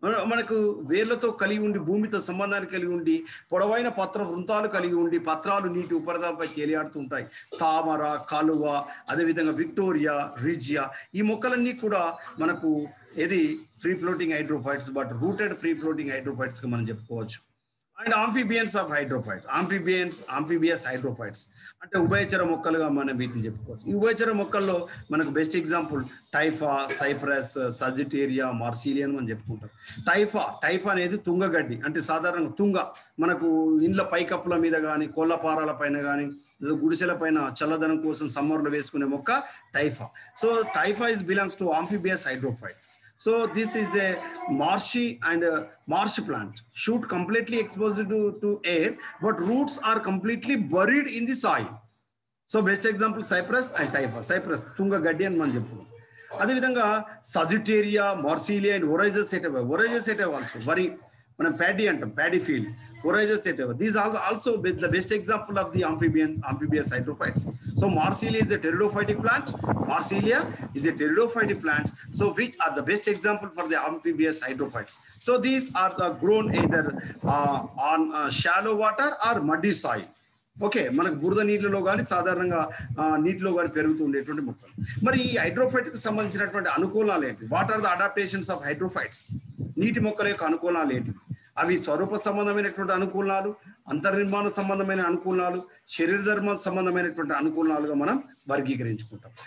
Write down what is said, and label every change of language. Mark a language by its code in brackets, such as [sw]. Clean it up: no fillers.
[te] మనకు వేర్లతో కలిగి ఉండి భూమితో సంబంధాన్ని కలిగి ఉండి పొడవైన పత్ర వృంతాలు కలిగి ఉండి పత్రాలు నీటి ఉపరితలంపై తేలియాడుతుంటాయి. తామర, కలువ, అదేవిధంగా విక్టోరియా, రిజియా ఈ మొక్కలన్నీ కూడా మనకు ఇది free floating hydrophytes, but rooted free floating hydrophytes గా మనం చెప్పుకోవచ్చు. And amphibians of hydrophytes, amphibious hydrophytes అంటే ఉభయచర మొక్కలుగా మనం వీటిని చెప్పుకోవచ్చు. ఈ ఉభయచర మొక్కల్లో మనకు బెస్ట్ ఎగ్జాంపుల్ టైఫా, సైప్రస్, సజిటేరియా, మార్సిలియన్ అని చెప్పుకుంటాం. టైఫా అనేది తుంగగడ్డి, అంటే సాధారణంగా తుంగ మనకు ఇండ్ల పైకప్పుల మీద కానీ కోళ్ళపారాల పైన కానీ గుడిసెల పైన చల్లదనం కోసం సమ్మర్లో వేసుకునే మొక్క టైఫా. [en] So typha is belongs to amphibious hydrophyte. So this is a marsh plant, shoot completely exposed to air, but roots are completely buried in the soil. So best example cypress and typha. [te] Cypress tunga gaddi అని మనం చెప్పుకున్నాం. అదే విధంగా సజిటేరియా, Marsilea and ఒరైజస్ సెటెవా also వరి మనం paddy అంటాం, paddy field, ఒరైజస్ సెటెవా. [en] These are also the best example of the amphibious hydrophytes. So Marsilia is a pteridophytic plant. Marsilia is a pteridophytic plant. So which are the best example for the amphibious hydrophytes? So these are grown either on shallow water or muddy soil. [te] Okay, మనకు బురద నీటిలో కానీ సాధారణంగా నీటిలో కానీ పెరుగుతూ ఉండేటువంటి మొక్కలు. మరి ఈ హైడ్రోఫైట్కి సంబంధించినటువంటి అనుకూలాలు ఏంటి? [en] What are the adaptations of hydrophytes? [te] నీటి మొక్కల యొక్క అనుకూలాలు ఏంటి? అవి స్వరూప సంబంధమైనటువంటి అనుకూలాలు, అంతర్నిర్మాణ సంబంధమైన అనుకూలాలు, శరీర ధర్మ సంబంధమైనటువంటి అనుకూలాలుగా మనం వర్గీకరించుకుంటాం.